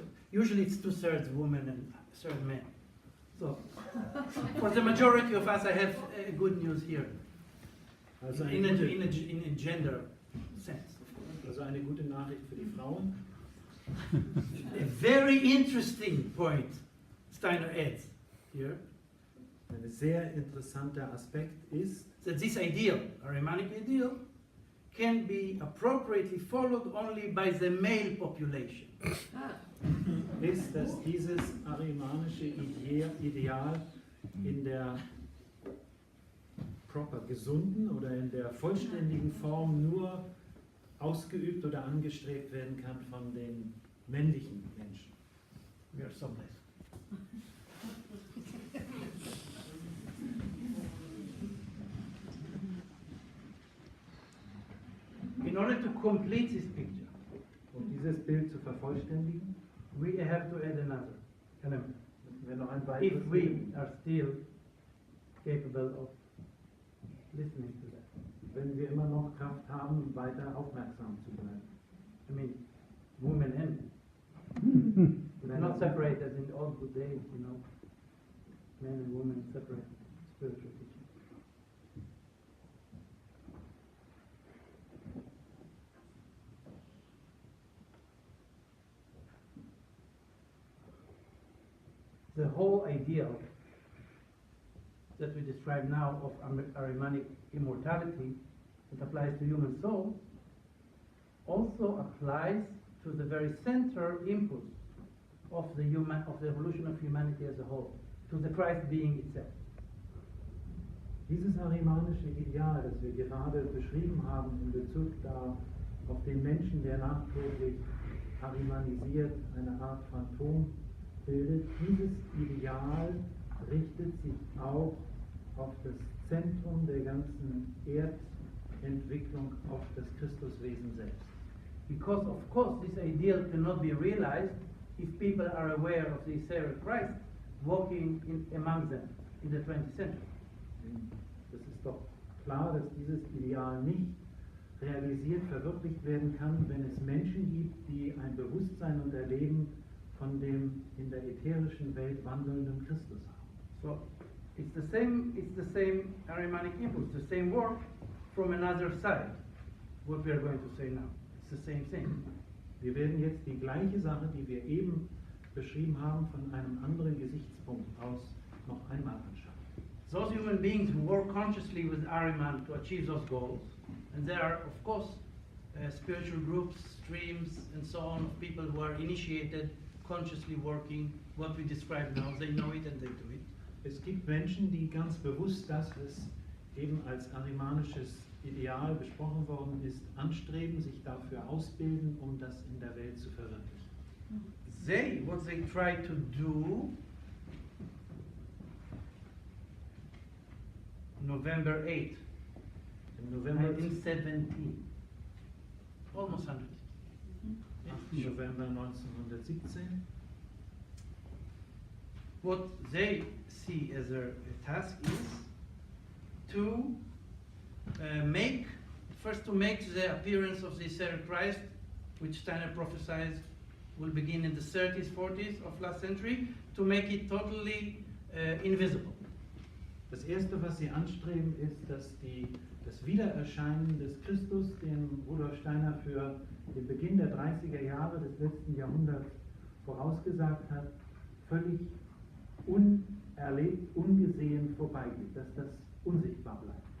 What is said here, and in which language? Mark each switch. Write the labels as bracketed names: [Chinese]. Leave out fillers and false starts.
[English] Usually it's 2/3 women and 1/3 men. So, for the majority of us, I have good news here. [German] Also [English] In [German] eine, [English] a [German] gute, [English] gender sense, of course. [German] also eine gute Nachricht für die Frauen. [English] A very interesting point Steiner adds here, [German] Ein sehr interessanter Aspekt ist, [English] that this ideal, Ahrimanic ideal, can be appropriately followed only by the male population. [German] ist, dass dieses ahrimanische Ideal in der proper gesunden oder in der vollständigen Form nur ausgeübt oder angestrebt werden kann von den männlichen Menschen. [English] We are so blessed. In order to complete this picture, [German] Um dieses Bild zu vervollständigen, [English] we have to add another element. [German] müssen wir noch ein [English] If [German] weiteres [English] we [German] Bild. [English] are still capable of listening to that. [German] Wenn wir immer noch Kraft haben, weiter aufmerksam zu bleiben. [English] I mean, women and men. Not separate as in all good days, you know. Men and women separate spiritual teaching. The whole ideal that we describe now of Ahrimanic immortality that applies to human souls also applies to the very center impulse of the evolution of humanity as a whole, to the Christ being itself. [German] Dieses ahrimanische Ideal, das wir gerade beschrieben haben in Bezug auf den Menschen, der nachträglich ahrimanisiert, eine Art Phantom bildet, dieses Ideal richtet sich auch auf das Zentrum der ganzen Erdentwicklung, auf das Christuswesen selbst. [English] Because of course this ideal cannot be realized if people are aware of the etheric Christ walking among them in the 20th century. [German] Es ist doch klar, dass dieses Ideal nicht realisiert, verwirklicht werden kann, wenn es Menschen gibt, die ein Bewusstsein und Erleben von dem in der ätherischen Welt wandelnden Christus haben. [English] So it's the same Ahrimanic impulse, the same work from another side. What we are going to say now. It's the same thing. [German] Wir werden jetzt die gleiche Sache, die wir eben beschrieben haben, von einem anderen Gesichtspunkt aus noch einmal anschauen. [English] Those human beings who work consciously with Ahriman to achieve those goals, and there are of course spiritual groups, streams, and so on of people who are initiated, consciously working what we describe now. They know it and they do it. [German] Es gibt Menschen, die ganz bewusst das, was eben als ahrimanisches Ideal besprochen worden ist, anstreben, sich dafür ausbilden, um das in der Welt zu verwirklichen. [English] What they try to do, November 8, [German] Im November [English] 1917, almost 100. [German] November 1917. [English] What they see as a task is to make the appearance of the etheric Christ, which Steiner prophesies will begin in the 30s, 40s of last century, to make it totally invisible. [German] Das Erste, was sie anstreben, ist, dass das Wiedererscheinen des Christus, den Rudolf Steiner für den Beginn der 30er Jahre des letzten Jahrhunderts vorausgesagt hat, völlig unerlebt, ungesehen vorbeigeht, dass das unsichtbar bleibt.